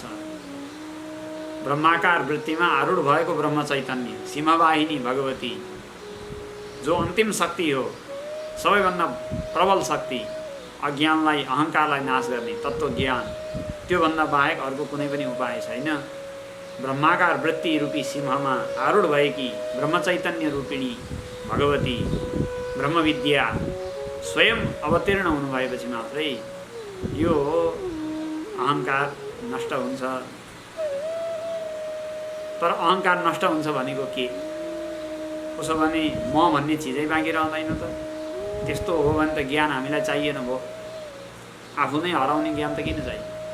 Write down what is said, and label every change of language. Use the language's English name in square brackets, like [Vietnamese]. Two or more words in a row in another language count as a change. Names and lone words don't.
[Nepali] ब्रह्माकार वृत्तिमा आरूढ भएको ब्रह्म चैतन्य, सिंहवाहिनी भगवती, जो अन्तिम शक्ति हो, सबैभन्दा प्रबल शक्ति, अज्ञानलाई, अहङ्कारलाई नाश गर्ने तत्त्वज्ञान, त्योभन्दा बाहेक अर्को कुनै पनि उपाय छैन। ब्रह्माकार वृत्ति रूपी सिंहमा आरूढ भएकी ब्रह्मचैतन्य रूपिणी भगवती ब्रह्मविद्या स्वयं अवतीर्ण हुनुभएपछि मात्रै यो अहङ्कार नष्ट हुन्छ। तर अहङ्कार नष्ट हुन्छ भनेको के? उसो भने म भन्ने चिजै बाँकी रहँदैन त। त्यस्तो हो भने त ज्ञान हामीलाई चाहिएन भयो। आफू नै हराउने ज्ञान त किन चाहियो?